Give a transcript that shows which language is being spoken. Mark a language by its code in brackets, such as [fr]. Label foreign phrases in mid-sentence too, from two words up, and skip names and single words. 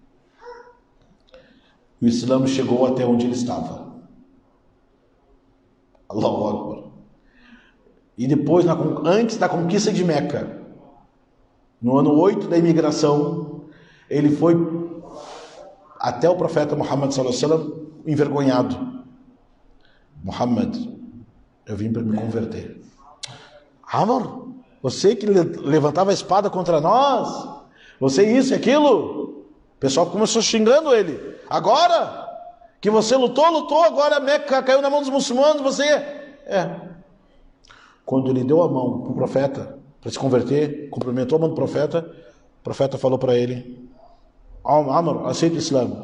[pt] O Islã chegou até onde ele estava. [ar] الله أكبر. [pt] E depois, antes da conquista de Meca, no ano 8 da imigração, ele foi até o profeta Muhammad [ar] صلى الله عليه وسلم [pt] envergonhado. Muhammad, eu vim para me converter. Amr, você que levantava a espada contra nós, você isso e aquilo. O pessoal começou xingando ele. Agora que você lutou, agora a Meca caiu na mão dos muçulmanos, você Quando ele deu a mão para o profeta para se converter, cumprimentou a mão do profeta, o profeta falou para ele: Amr, aceita o Islã.